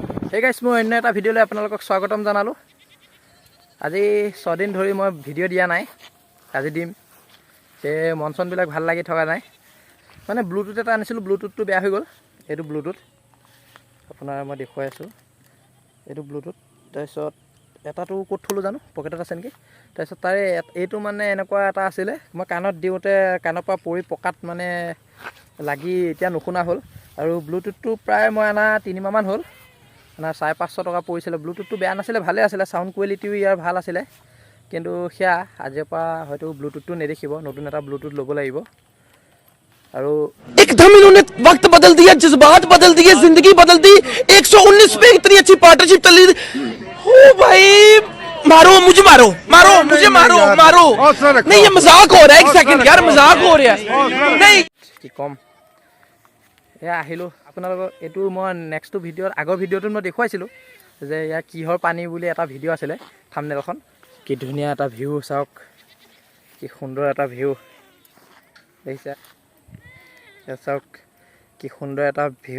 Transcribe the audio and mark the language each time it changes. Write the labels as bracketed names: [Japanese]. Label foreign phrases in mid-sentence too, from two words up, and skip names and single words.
[English] hey guys [Assamese] मैं अन्य এটা ভিডিঅ'লৈ আপোনালোকক স্বাগতম জনালো। আজি 6 দিন ধৰি মই ভিডিঅ' দিয়া নাই, আজি দিম। তে মনচন বিলাক ভাল লাগি থকা নাই, মানে ব্লুটুথ এটা আনিছিলো, ব্লুটুথটো বেয়া হৈ গ'ল। এইটো ব্লুটুথ আপোনাৰ মই দেখুৱাই আছো, এইটো ব্লুটুথ। তাৰপিছত এটাটো ক'ত থলো জানো, পকেটত আছে নেকি। তাৰপিছত তাৰে এইটো মানে এনেকুৱা এটা আছিলে, মই কাণত দিওঁতে কাণৰ পৰা পৰি পকাত মানে লাগি এতিয়া নুশুনা হ'ল। আৰু ব্লুটুথটো প্ৰায় মই আনা 3 মাহমান হ'ল, না 550 টকা পৰিছিলে। ব্লুটুথটো বেয়া নাছিলে, ভালে আছিলে, সাউণ্ড কোৱালিটিও ইয়াৰ ভাল আছিলে। কিন্তু সেয়া আজিৰ পৰা হয়তো ব্লুটুথটো নেদেখিব, নতুন এটা ব্লুটুথ ল'ব লাগিব। আৰু [Hindi] एकदम इन्होंने वक्त बदल दिया, जज्बात बदल दिए, जिंदगी बदल दी। 119 पे इतनी अच्छी पार्टनरशिप चली। हो भाई, मारो मुझे, मारो मारो मुझे, मारो मारो। नहीं, ये मजाक हो रहा है, एक सेकंड यार, मजाक हो रहा है। नहीं [Assamese] কি কম, এয়া আহিলোঁ আপোনালোকৰ। এইটো মই নেক্সটটো ভিডিঅ'ত, আগৰ ভিডিঅ'টোত মই দেখুৱাইছিলোঁ যে ইয়াৰ কিহৰ পানী বুলি এটা ভিডিঅ' আছিলে, থাম্বনেইলখন। কি ধুনীয়া এটা ভিউ চাওক, কি সুন্দৰ এটা ভিউ দেখিছা। চাওক কি সুন্দৰ এটা ভিউ।